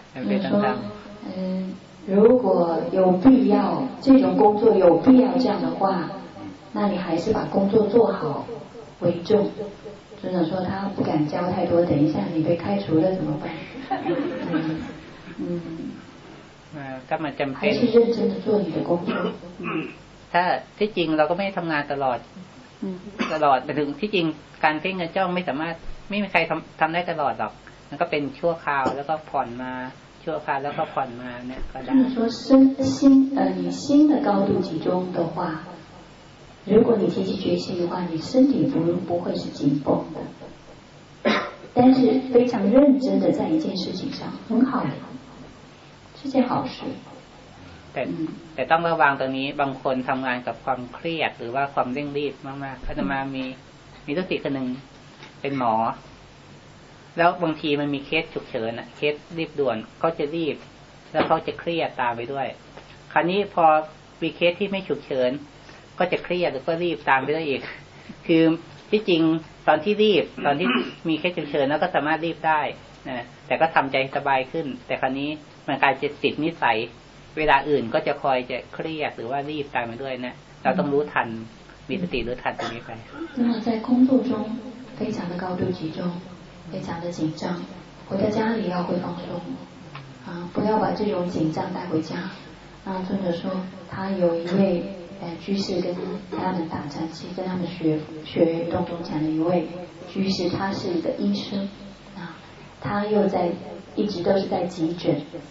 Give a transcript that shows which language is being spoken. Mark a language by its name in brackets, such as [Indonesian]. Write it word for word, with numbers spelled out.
[Chinese] 你说，嗯，如果有必要，这种工作有必要这样的话，那你还是把工作做好为重。尊者说他不敢教太多，等一下你被开除了怎么办？嗯嗯，呃，干嘛这么？还是认真的做你的工作。 [Thai] 嗯，他ที่จริงเราก็ไม่ทำงานตลอดตลอดแต่ถึงที่จริงการเพ่งการจ้องไม่สามารถไม่มีใครทำทำได้ตลอดหรอกมันก็เป็นชั่วคราวแล้วก็ผ่อนมาชั่วคราวแล้วก็ผ่อนมาเนี่ยก็ได้ ถ้าเรา [Chinese] 说身心呃你心的高度集中的话如果你提起觉性的话你身体不不会是紧绷的但是非常认真的在一件事情上很好的是件好事 [Thai] แต่แต่ต้องระวังตรงนี้บางคนทำงานกับความเครียดหรือว่าความเร่งรีบมากๆอาตมามีมีลูกศิษย์คนนึงเป็นหมอแล้วบางทีมันมีเคสฉุกเฉินอ่ะเคสรีบด่วนเขาจะรีบแล้วเขาจะเครียดตามไปด้วยคราวนี้พอมีเคสที่ไม่ฉุกเฉิน ก็จะเครียดแล้วก็รีบตามไปด้วยอีกคือที่จริงตอนที่รีบตอนที่มีเคสฉุกเฉินแล้วก็สามารถรีบได้นะแต่ก็ทำใจสบายขึ้นแต่คราวนี้มันกลายเป็นติดนิสัยเวลาอื่นก็จะคอยจะเครียดหรือว่ารีบตามไปด้วยนะเราต้องรู้ทันมีสติรู้ทันตรงนี้ไป [Chinese] 那在工作中非常的高度集中非常的紧张，回到家里要会放松，啊，不要把这种紧张带回家。那尊者说，他有一位呃居士跟他们打禅期，跟他们学学洞中禅的一位居士，他是一个医生啊，他又在一直都是在急诊。